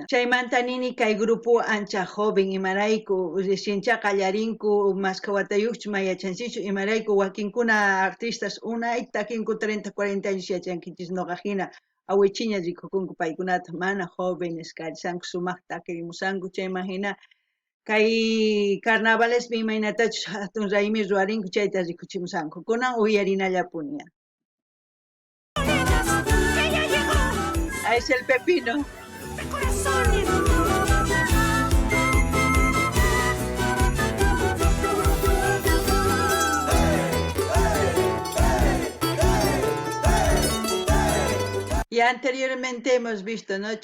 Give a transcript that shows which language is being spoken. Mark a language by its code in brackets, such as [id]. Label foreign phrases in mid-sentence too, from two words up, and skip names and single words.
[qu] Chaymanta nini kay grupo ancha joven imarayku reciencha qallarinku masqa watayuqchu ma yachanchichu imarayku wakinkuna artistas unay takinku 30, 40 años yachankichis noqa hina awichiña rikukunku paykunata mana jóvenes karisanku sumaqta takirimusanku chayman hina kay carnavalespi imaynatachus hatun raymi ruwarinku chayta rikuchimusanku kunan uyarinallapuña. [es] Es el pepino. Y anteriormente hemos visto, ¿no?